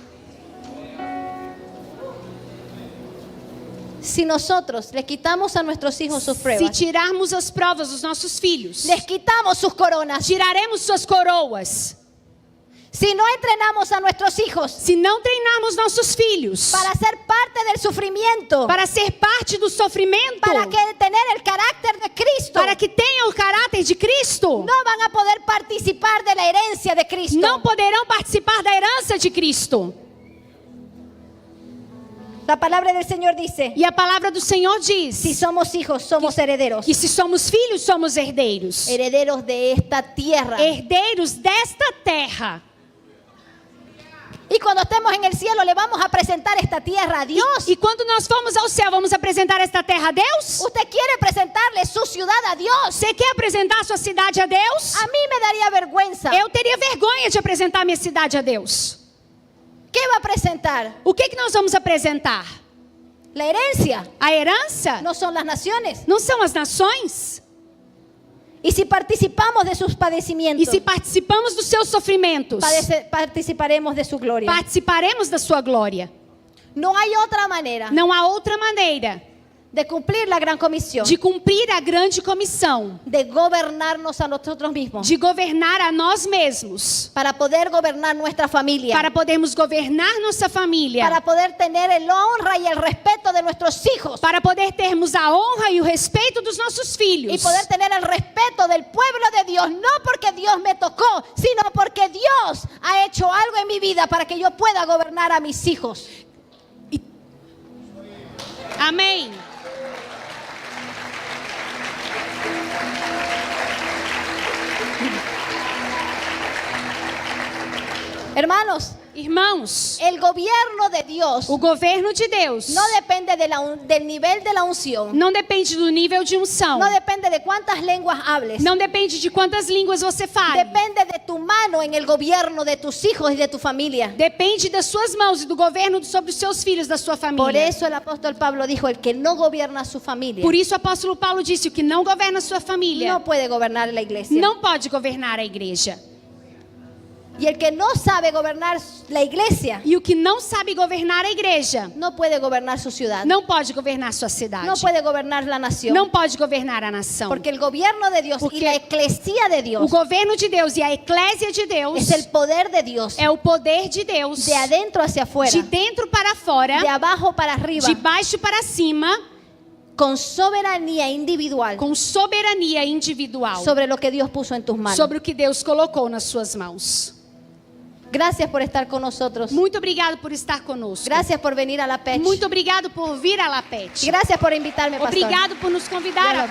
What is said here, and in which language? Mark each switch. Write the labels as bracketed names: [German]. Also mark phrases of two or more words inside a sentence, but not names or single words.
[Spanish] Si nosotros le quitamos a nuestros hijos sus [Portuguese] Se [Spanish] pruebas, [Portuguese] tirarmos as provas dos nossos filhos, [Spanish] les quitamos sus coronas, [Portuguese] tiraremos suas coroas. [Spanish] si no entrenamos a nuestros hijos [Portuguese] Se não treinarmos nossos filhos [Spanish] para ser parte del sufrimiento, [Portuguese] para ser parte do sofrimento, [Spanish] para que tener el carácter de Cristo, [Portuguese] para que tenham o caráter de Cristo, [Spanish] no van a poder participar de la herencia de Cristo. [Portuguese] não poderão participar da herança de Cristo. [Spanish] La palabra del Señor dice, [Portuguese] E a palavra do Senhor diz [Spanish] si somos hijos, somos herederos. [Portuguese] que se somos filhos, somos herdeiros. [Spanish] Herederos de esta tierra. [Portuguese] Herdeiros desta terra. [Spanish] Y cuando estemos en el cielo le vamos a presentar esta tierra a Dios. [Portuguese] E quando nós formos ao céu, vamos apresentar esta terra a Deus? [Spanish] ¿Usted quiere presentarle su ciudad a Dios? [Portuguese] Você quer apresentar a sua cidade a Deus? [Spanish] A mí me daría vergüenza. [Portuguese] Eu teria vergonha de apresentar a minha cidade a Deus. [Spanish] ¿Qué va a presentar? [Portuguese] O que nós vamos apresentar? [Spanish] La herencia. [Portuguese] A herança? [Spanish] No son las naciones. [Portuguese] Não são as nações? [Spanish] Y si participamos de sus [Portuguese] E [Spanish] padecimientos, [Portuguese] se participamos dos seus sofrimentos, [Spanish] participaremos de su gloria. [Portuguese] participaremos da sua glória. [Spanish] No hay otra manera [Portuguese] Não há outra maneira [Spanish] de cumplir la gran comisión, [Portuguese] de cumprir a grande comissão, [Spanish] de gobernarnos a nosotros mismos, [Portuguese] de governar a nós mesmos, [Spanish] para poder gobernar nuestra familia, [Portuguese] para podermos governar nossa família, [Spanish] para poder tener el honra y el respeto de nuestros hijos, [Portuguese] para poder termos a honra e o respeito dos nossos filhos, [Spanish] y poder tener el respeto del pueblo de Dios, no porque Dios me tocó, sino porque Dios ha hecho algo en mi vida para que yo pueda gobernar a mis hijos. [Portuguese] Amém. [Spanish] Hermanos, [Portuguese] Irmãos, [Spanish] el gobierno de Dios [Portuguese] o governo de Deus [Spanish] no depende del nivel de la unción, [Portuguese] não depende do nível de unção. [Spanish] no depende de cuántas lenguas hables, [Portuguese] Não depende de quantas línguas você fale. [Spanish] depende de tu mano en el gobierno de tus hijos y de tu familia. [Portuguese] Depende das suas mãos e do governo sobre os seus filhos, da sua [Spanish] Por [Portuguese] família. [Spanish] eso el apóstol Pablo dijo, el que no gobierna su familia [Portuguese] Por isso o apóstolo Paulo disse: o que não governa a sua família [Spanish] no puede gobernar la iglesia. [Portuguese] não pode governar a igreja. [Spanish] Y el que no sabe gobernar la iglesia [Portuguese] E o que não sabe governar a igreja [Spanish] no puede gobernar su ciudad, [Portuguese] não pode governar sua cidade. [Spanish] no puede gobernar la nación. [Portuguese] Não pode governar a nação. [Spanish] Porque el gobierno de Dios [Portuguese] Porque [Spanish] y la eclesía de [Portuguese] O [Spanish] Dios [Portuguese] governo de Deus e a eclésia de Deus [Spanish] es el poder de Dios, [Portuguese] é o poder de Deus, [Spanish] de adentro hacia afuera, [Portuguese] de dentro para fora, [Spanish] de abajo para arriba, [Portuguese] de baixo para cima, [Spanish] con soberanía individual [Portuguese] com soberania individual [Spanish] sobre lo que Dios puso en tus manos. [Portuguese] sobre o que Deus colocou nas suas mãos. [Spanish] Gracias por estar con nosotros. [Portuguese] Muito obrigado por estar conosco. [Spanish] Gracias por venir a la PECH. [Portuguese] Muito obrigado por vir a La Pet. [Spanish] Gracias por invitarme, pastor. [Portuguese] Obrigado por nos convidar, Deus abençoe.